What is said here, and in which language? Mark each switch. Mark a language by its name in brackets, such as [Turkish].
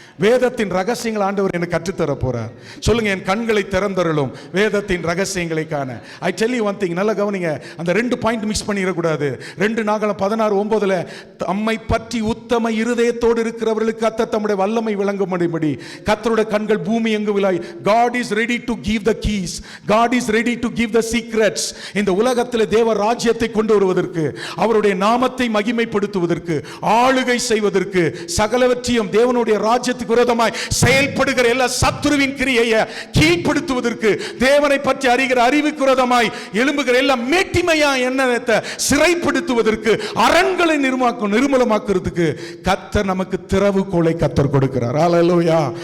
[Tamil] வேதத்தின் ரகசியங்கள் ஆண்டவர் எனக்கு கற்றுத்தர போறார். சொல்லுங்க, என் கண்களை திறந்தருளும் வேதத்தின் ரகசியங்களை காண. [English] I tell you one thing, [Tamil] நல்லா கவனிங்க, அந்த 2 பாயிண்ட் மிக்ஸ் பண்ணிடக்கூடாது. 2 நாகலம் 16:9 தம்மை பற்றி உத்தம இருதயத்தோடு இருக்கிறவர்களுக்கு கர்த்தர் தம்முடைய வல்லமை விளங்கும்படி கர்த்தருடைய கண்கள் பூமி எங்கு விலாய். [English] God is ready to give the keys. God is ready to give the secrets. [Tamil] இந்த உலகத்தில் தேவ ராஜ்யத்தை கொண்டு வருவதற்கு, அவருடைய நாமத்தை மகிமைப்படுத்துவதற்கு, ஆளுகை செய்வதற்கு, சகலவற்றையும் தேவனுடைய ராஜ்யத்துக்கு விரோதமாய் செயல்படுகிற எல்லா சத்துருவின் கிரியையை கீழ்ப்படுத்துவதற்கு, தேவனை பற்றி அறிகிற அறிவுக்கு விரோதமாய் எழும்புகிற எல்லா மேட்டிமையா எண்ணத்தை சிறைப்படுத்துவதற்கு, அரண்களை நிர்மூலமாக்குறதுக்கு கர்த்தர் நமக்கு திறவுகோலை கர்த்தர் கொடுக்கிறார். அல்லேலூயா.